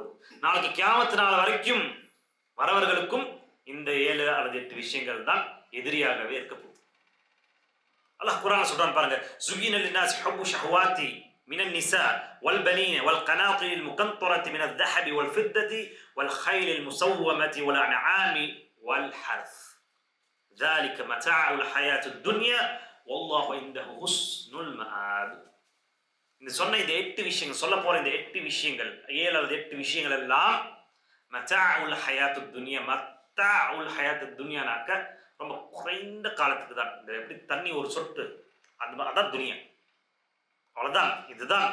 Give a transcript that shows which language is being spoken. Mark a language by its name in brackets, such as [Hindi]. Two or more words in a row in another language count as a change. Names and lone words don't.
[Tamil] நாளைக்கு கியாமத்து நாள் வரைக்கும் வரவர்களுக்கும் இந்த 7 அல்லது 8 விஷயங்கள் தான் எதிரியாகவே இருக்க போகுது. அல்லாஹ் குர்ஆன்ல சொல்றான் பாருங்க, [Arabic] زين للناس حب الشهوات من النساء والبنين والقناطير المقنطرة من الذهب والفضة والخيل المسومة والأنعام والحرث ذلك متاع الحياة الدنيا والله عنده حسن المآب. [Tamil] இந்த சொன்ன இந்த 8 விஷயங்கள், சொல்ல போற இந்த 8 விஷயங்கள், 7 அல்லது 8 விஷயங்கள் எல்லாம் [Arabic] متاع الحياة الدنيا. متاع الحياة الدنيا [Tamil] ரொம்ப குறைந்த காலத்துக்கு தான். இந்த எப்படி தண்ணி ஒரு சொட்டு, அதான் துனியா, அவ்வளவுதான், இதுதான்.